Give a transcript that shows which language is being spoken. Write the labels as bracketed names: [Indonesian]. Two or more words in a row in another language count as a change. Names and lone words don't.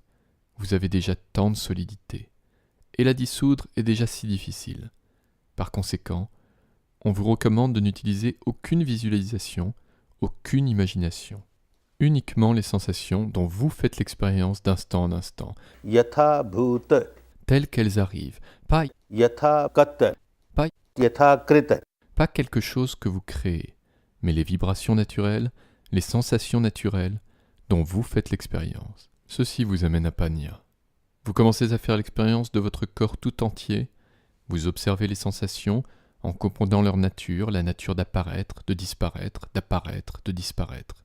[French] Vous avez déjà tant de solidité. Et la dissoudre est déjà si difficile. Par conséquent, on vous recommande de n'utiliser aucune visualisation, aucune imagination. Uniquement les sensations dont vous faites l'expérience d'instant en instant, [Pali] Yatha bhuta, [French] telles qu'elles arrivent, pas [Pali] yatha kata, [French] Pas- [Pali] yatha krita. [French] pas quelque chose que vous créez, mais les vibrations naturelles, les sensations naturelles dont vous faites l'expérience. Ceci vous amène à Panya. Vous commencez à faire l'expérience de votre corps tout entier, vous observez les sensations en comprenant leur nature, la nature d'apparaître, de disparaître, d'apparaître, de disparaître.